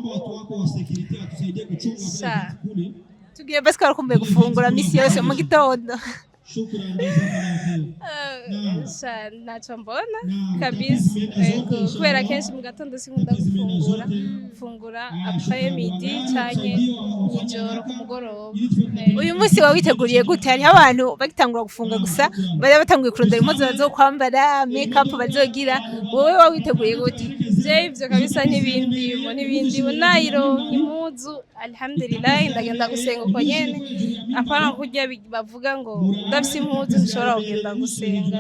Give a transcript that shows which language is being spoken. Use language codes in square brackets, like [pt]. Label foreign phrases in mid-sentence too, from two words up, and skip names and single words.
[rn] Tugiye basi ko wari ukumbuye gufungura misi yose mu gitondo. Ntacyo mbona kabisa. Ego, kubera kenshi mu gatondo sinkunda gufungura [fr] après midi [rn] cyane n'ijoro ku mugoroba. Uyu munsi wawe witeguriye gute? Hariho abantu bagitangura gufunga gusa bari batanguye kurondera impuzu bazokwambara, [en] make up [rn] bazogira, wowe wawe witeguriye gute? Ivyo kabisa n'ibindi nayironka impuzu, alhamdulillah, ndagenda gusenga uko nyene, apana kurya bavuga ngo ndafise impuzu nshobora kugenda gusenga.